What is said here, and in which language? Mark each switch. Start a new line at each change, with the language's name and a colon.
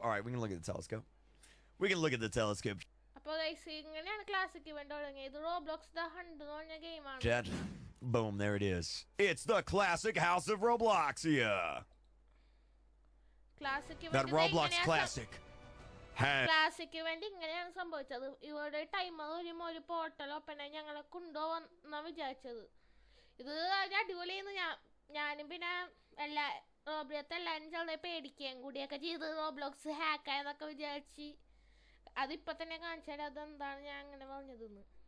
English: All right, we can look at the telescope. We can look at the telescope.
Malayalam: അപ്പോൾ guys ഇങ്ങനെയാണ് classic event തുടങ്ങിയത്. Roblox the hunt എന്ന് പറഞ്ഞ ഗെയിമാണ്.
English: Chat. Boom, there it is. It's the classic House of Robloxia. Classic That Roblox classic.
Malayalam: Classic event ഇങ്ങനെയാണ് സംഭവിച്ചത്. ഇവിടെ timer ഒരു പോർട്ടൽ ഓപ്പൺ ആയി ഞങ്ങളെ കൊണ്ടുപോകുന്ന വിചാരിച്ചത്. ഇത് അടിപൊളിയെന്ന് ഞാനും പിന്നെ എല്ലാവരും ചെറുതെ പേടിക്കുകയും കൂടിയൊക്കെ ചെയ്ത് റോബ്ലോക്സ് ഹാക്കായെന്നൊക്കെ വിചാരിച്ച് അതിപ്പോൾ തന്നെ കാണിച്ചാൽ അതെന്താണ് ഞാൻ അങ്ങനെ പറഞ്ഞതെന്ന്.